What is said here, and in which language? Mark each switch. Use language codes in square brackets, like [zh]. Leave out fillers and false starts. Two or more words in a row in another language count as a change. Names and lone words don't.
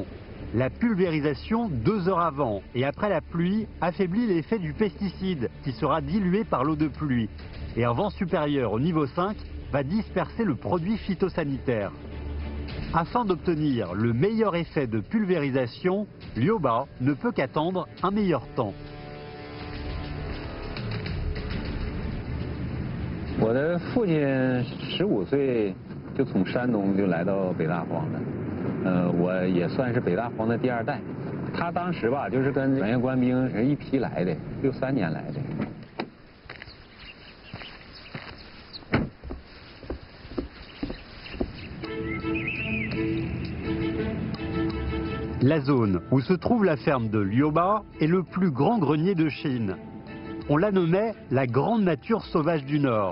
[fr] La pulvérisation 2 heures avant et après la pluie affaiblit l'effet du pesticide qui sera dilué par l'eau de pluie. Et un vent supérieur au niveau 5 va disperser le produit phytosanitaire. Afin d'obtenir le meilleur effet de pulvérisation, Liu Ba ne peut qu'attendre un meilleur temps. [zh] 我的父亲15岁就从山东就来到北大荒了，我也算是北大荒的第2代。他当时吧，就是跟转业官兵是一批来的，63年来的。 [fr] La zone où se trouve la ferme de Liu Ba est le plus grand grenier de Chine. On la nommait la grande nature sauvage du Nord.